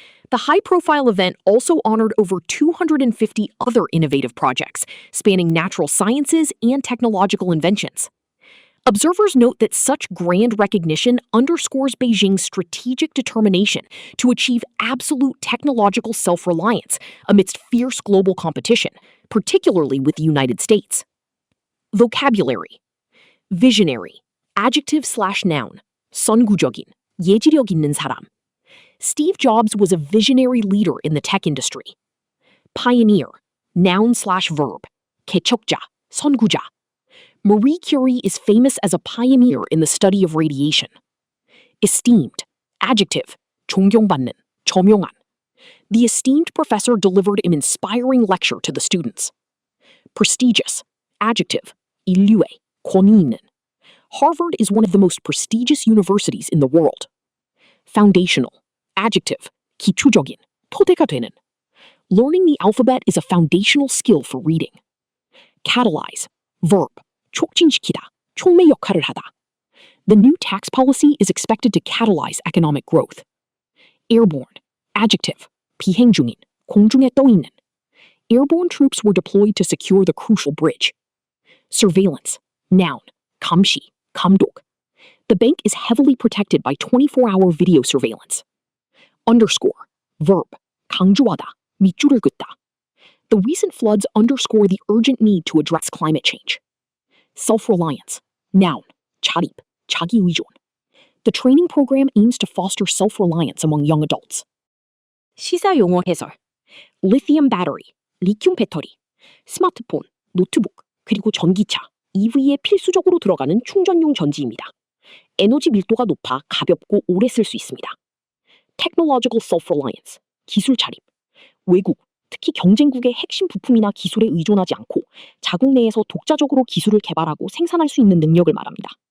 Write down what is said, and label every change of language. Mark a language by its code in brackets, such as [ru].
[en] The high-profile event also honored over 250 other innovative projects, spanning natural sciences and technological inventions. Observers note that such grand recognition underscores Beijing's strategic determination to achieve absolute technological self-reliance amidst fierce global competition, particularly with the United States. Vocabulary. Visionary, adjective/noun, [ko] 선구적인, 예지력 있는 사람. [en] Steve Jobs was a visionary leader in the tech industry. Pioneer, noun/verb, [ko] 개척자, 선구자. [en] Marie Curie is famous as a pioneer in the study of radiation. Esteemed, adjective, [ko] 존경받는, 저명한. [en] The esteemed professor delivered an inspiring lecture to the students. Prestigious, adjective, [ko] 인류의, 권위 있는. [en] Harvard is one of the most prestigious universities in the world. Foundational, adjective, [ko] 기초적인, 토대가 되는. [en] Learning the alphabet is a foundational skill for reading. Catalyze, verb, [ko] 촉진시키다, 촉매 역할을 하다. [en] The new tax policy is expected to catalyze economic growth. Airborne, adjective, [ko] 비행 중인, 공중에 떠 있는. [en] Airborne troops were deployed to secure the crucial bridge. Surveillance, noun, [ko] 감시, 감독. [en] The bank is heavily protected by 24-hour video surveillance. Underscore, verb, [ko] 강조하다, 밑줄을 긋다. [en] The recent floods underscore the urgent need to address climate change. Self-reliance, noun, [ko] 자립, 자기 의존. [en] The training program aims to foster self-reliance among young adults. [ko] 시사 용어 해설. Lithium battery, 리튬 배터리, 스마트폰, 노트북, 그리고 전기차, EV에 필수적으로 들어가는 충전용 전지입니다. 에너지 밀도가 높아 가볍고 오래 쓸 수 있습니다. [en] Technological self-reliance, [ko] 기술 자립. 외국, 특히 경쟁국의 핵심 부품이나 기술에 의존하지 않고 자국 내에서 독자적으로 기술을 개발하고 생산할 수 있는 능력을 말합니다.